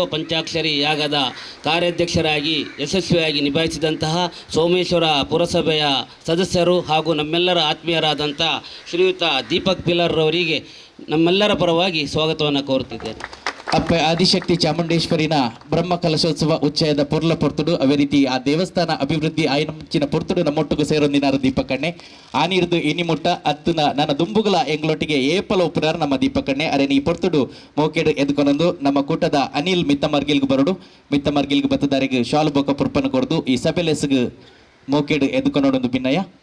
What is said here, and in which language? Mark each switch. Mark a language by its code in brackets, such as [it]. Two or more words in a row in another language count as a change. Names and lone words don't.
[kn] ಪಂಚಾಕ್ಷರಿ ಯಾಗದ ಕಾರ್ಯಾಧ್ಯಕ್ಷರಾಗಿ ಯಶಸ್ವಿಯಾಗಿ ನಿಭಾಯಿಸಿದಂತಹ ಸೋಮೇಶ್ವರ ಪುರಸಭೆಯ ಸದಸ್ಯರು ಹಾಗೂ ನಮ್ಮೆಲ್ಲರ ಆತ್ಮೀಯರಾದಂಥ ಶ್ರೀಯುತ ದೀಪಕ್ ಪಿಲ್ಲರ್ ಅವರಿಗೆ ನಮ್ಮೆಲ್ಲರ ಪರವಾಗಿ ಸ್ವಾಗತವನ್ನು ಕೋರುತ್ತಿದ್ದೇನೆ. [tcy] ಅಪ್ಪ ಆದಿಶಕ್ತಿ ಚಾಮುಂಡೇಶ್ವರಿನ ಬ್ರಹ್ಮ ಕಲಶೋತ್ಸವ ಉಚ್ಚಯದ ಪೊರ್ಲ ಪೊರ್ತುಡು ಅವೇ ರೀತಿ ಆ ದೇವಸ್ಥಾನ ಅಭಿವೃದ್ಧಿ ಆಯ್ನಂಚಿನ ಪೊರ್ತುಡು ನಮ್ಮೊಟ್ಟಿಗೂ ಸೇರೊಂದಿನಾರು ದೀಪಕಣ್ಣೆ ಆನಿರ್ದು ಇನಿಮುಟ್ಟ ಅತ್ತನ ನನ್ನ ದುಂಬುಗಳ ಎಂಗ್ಲೊಟ್ಟಿಗೆ ಏಪಲ ಒಪ್ಪುನಾರ ನಮ್ಮ ದೀಪಕಣ್ಣೆ ಅರೆ ನೀ ಪೊರ್ತುಡು ಮೋಕೆಡು ಎದ್ಕೊಂಡೊಂದು ನಮ್ಮ ಕೂಟದ ಅನಿಲ್ ಮಿತ್ತ ಮಾರ್ಗಿಲ್ಗೆ ಬರಡು ಮಿತ್ತ ಮಾರ್ಗಿಲ್ಗೆ ಬತ್ತದಾರಿಗೆ ಶಾಲು ಬೊಕ್ಕ ಪುರ್ಪನ್ನು ಕೊಡ್ದು ಈ ಸಭೆಲೆಸ್ಗೆ ಮೋಕೆಡು ಎದ್ಕೊಂಡೊಂದು ಭಿನ್ನಯ